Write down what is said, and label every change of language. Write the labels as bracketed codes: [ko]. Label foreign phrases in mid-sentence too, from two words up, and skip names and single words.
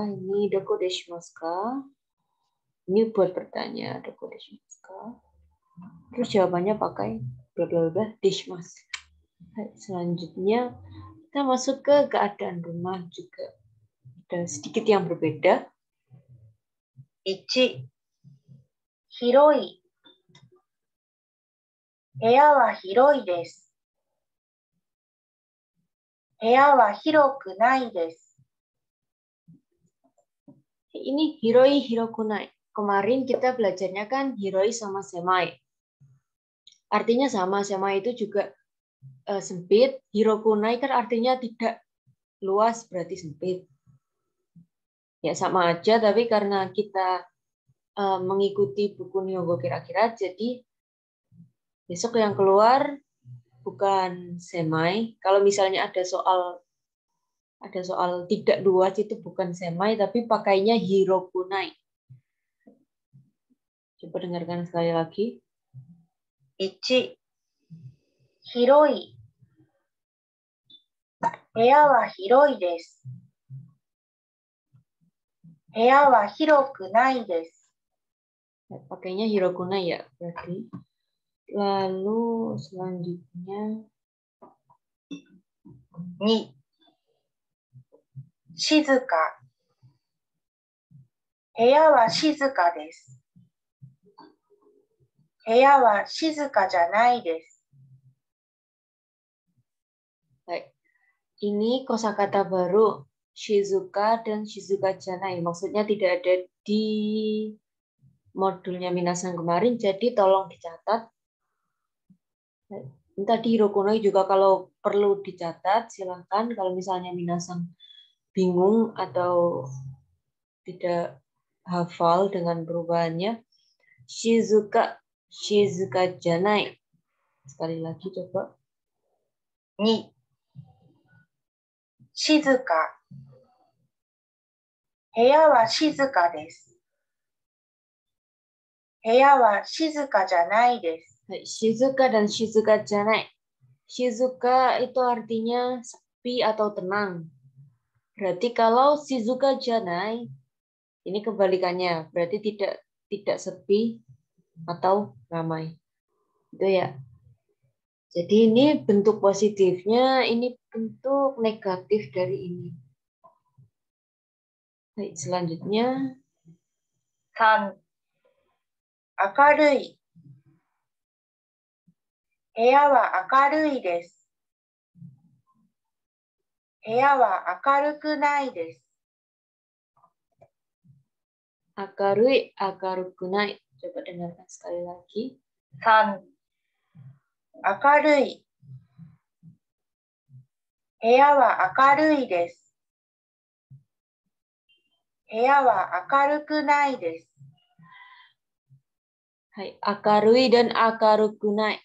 [ja] Ini どこでしますか? [id] Ini buat bertanya [ja] どこでしますか? [id] Terus jawabannya pakai bla bla bla deshimasu. Selanjutnya kita masuk ke keadaan rumah juga. Ada sedikit yang berbeda. [ja] 1、広い。部屋は広いです。部屋は広くないです。 [id] Ini [ja] 広い広くない. [id] Kemarin kita belajarnya kan hiroi sama semai. Artinya sama, semai itu juga sempit. Hirokunai kan artinya tidak luas, berarti sempit. Ya sama aja, tapi karena kita mengikuti buku Nihongo kira-kira, jadi besok yang keluar bukan semai. Kalau misalnya ada soal tidak luas itu bukan semai, tapi pakainya hirokunai. Coba dengarkan sekali lagi. [ja] 1、広い。部屋は広いです。部屋は広くないです。 [id] Pakainya hirokunai ya, berarti. Lalu selanjutnya [ja] 2、静か。部屋は静かです。部屋は静かじゃないです。 [id] Baik. Ini kosakata baru shizuka dan [ja] 静かじゃない. [id] Maksudnya tidak ada di modulnya Minasan kemarin, jadi tolong dicatat. Tadi hirokunai juga kalau perlu dicatat, silahkan. Kalau misalnya Minasan bingung atau tidak hafal dengan perubahannya, [ja] 静かじゃない. [id] Sekali lagi coba. [ja] 2、静か。部屋は静かです。部屋は静かじゃないです。 [id] Shizuka dan [ja] 静かじゃない. [id] Shizuka itu artinya sepi atau tenang. Berarti kalau [ja] 静かじゃない [id] ini kebalikannya, berarti tidak sepi atau ramai. Itu ya. Jadi ini bentuk positifnya, ini bentuk negatif dari ini. Baik, selanjutnya [ja] 3、明るい。部屋は明るいです。部屋は明るくないです。 akarui, akarukunai. [id] Coba dengarkan sekali lagi. [ja] 3、明るい。部屋は明るいです。部屋は明るくないです。 [id] Hai, akarui dan akarukunai.